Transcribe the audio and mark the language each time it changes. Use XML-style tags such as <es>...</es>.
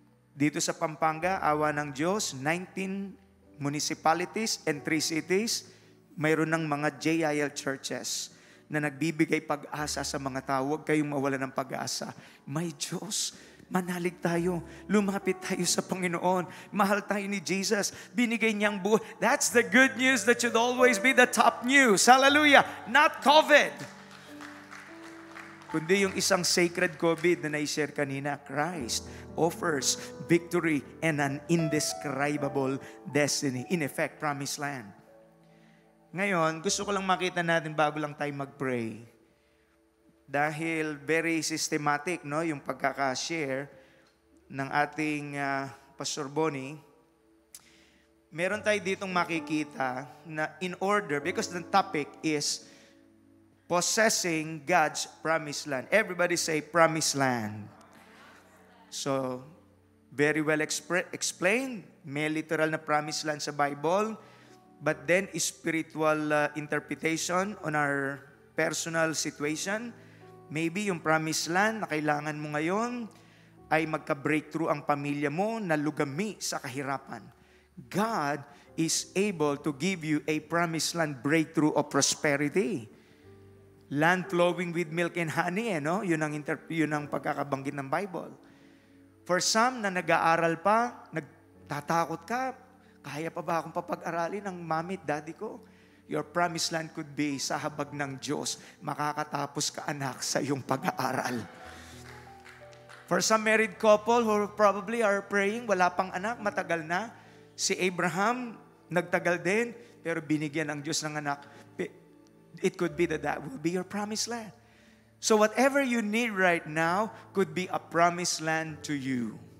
<tl>Dito sa Pampanga, awa ng Diyos,</tl> <en>19 municipalities and 3 cities,</en> <tl>mayroon ng mga JIL churches na nagbibigay pag-asa sa mga tao. Huwag kayong mawala ng pag-asa. May Diyos. Manalig tayo. Lumapit tayo sa Panginoon. Mahal tayo ni Jesus. Binigay niyang buhay.</tl> <en>That's the good news that should always be the top news. Hallelujah. Not COVID.</en> <tl>Kundi yung isang sacred COVID na na-share kanina.</tl> <en>Christ offers victory and an indescribable destiny. In effect, promised land.</en> <tl>Ngayon, gusto ko lang makita natin bago lang tayo mag-pray. Dahil</tl> <en>very systematic,</en> <tl>no, yung pagkaka-share ng ating Pastor Bonnie. Meron tayo ditong makikita na</tl> <en>in order, because the topic is possessing God's promised land. Everybody say promised land. So, very well explained.</en> <tl>May literal na</tl> <en>promised land sa Bible. But then, spiritual interpretation on our personal situation.</en> <tl>Maybe yung promised land na kailangan mo ngayon ay magka-breakthrough ang pamilya mo na lugami sa kahirapan.</tl> <en>God is able to give you a promised land breakthrough of prosperity. Land flowing with milk and honey, no?</en> <tl>Yun ang pagkakabanggit ng Bible. For some na nag-aaral pa, nagtatakot ka, kaya pa ba akong papag-aralin ng mami at daddy ko?</tl> <en>Your promised land could be</en> <tl>sa habag ng Diyos. Makakatapos ka, anak, sa iyong pag-aaral.</tl> <en>For some married couple who probably are praying,</en> <tl>wala pang anak, matagal na. Si Abraham, nagtagal din, pero binigyan ng Diyos ng anak.</tl> <en>It could be that will be your promised land. So whatever you need right now could be a promised land to you.</en>